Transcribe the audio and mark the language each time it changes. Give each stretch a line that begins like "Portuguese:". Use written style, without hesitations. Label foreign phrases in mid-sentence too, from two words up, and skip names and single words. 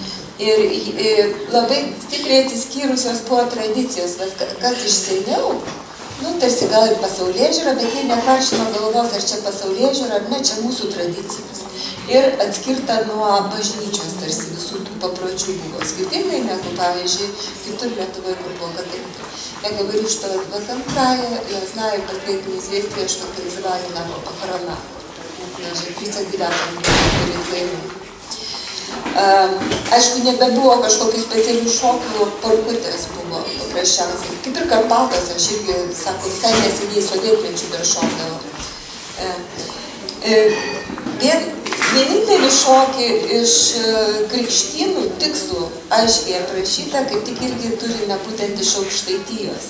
Lithuanian: Ir labai stipriai atsiskyrusios buvo tradicijos, kas iš seniau, tarsi gal ir pasaulėžiūra, bet jie nekaršino galvos, ar čia pasaulėžiūra, ar ne, čia mūsų tradicijos. ir atskirta nuo bažnyčios, tarsi visų tų papročių buvo skirtingai negu, pavyzdžiui, kitur Lietuvoje, kur buvo katalikų.
Russian: Я говорю, что в этом крае, я знаю последние известия, что призывали на похорона. Даже 39-м перед войной.
Lithuanian: Aišku, nebebuvo kažkokių specialių šokių, parkutės buvo paprasčiausiai. Kaip ir Karpatos, aš irgi, sako, visai neseniai sovietmečių dar šokdavo. Vienintelį šokį iš krikštynų tikslų aiškiai aprašyta, kaip tik irgi turime būtent iš Aukštaitijos.